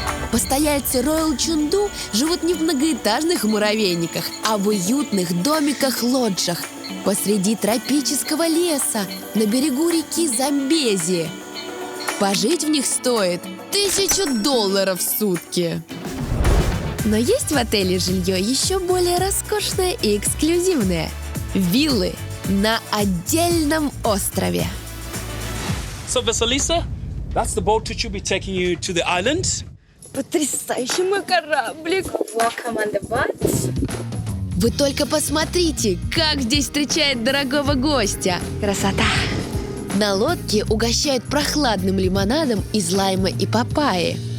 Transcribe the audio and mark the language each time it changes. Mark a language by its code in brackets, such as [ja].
[ru] Постояльцы Royal Chundu живут не в многоэтажных муравейниках, а в уютных домиках-лоджах посреди тропического леса на берегу реки Замбези. Пожить в них стоит $1000 в сутки. Но есть в отеле жилье еще более роскошное и эксклюзивное – виллы на отдельном острове. [en] So Vasilisa, that's the boat which will be taking you to the island. [ru] Потрясающий мой кораблик. [en] Welcome on the boat. [ru] Вы только посмотрите, как здесь встречает дорогого гостя. Красота. На лодке угощают прохладным лимонадом из лайма и папайи.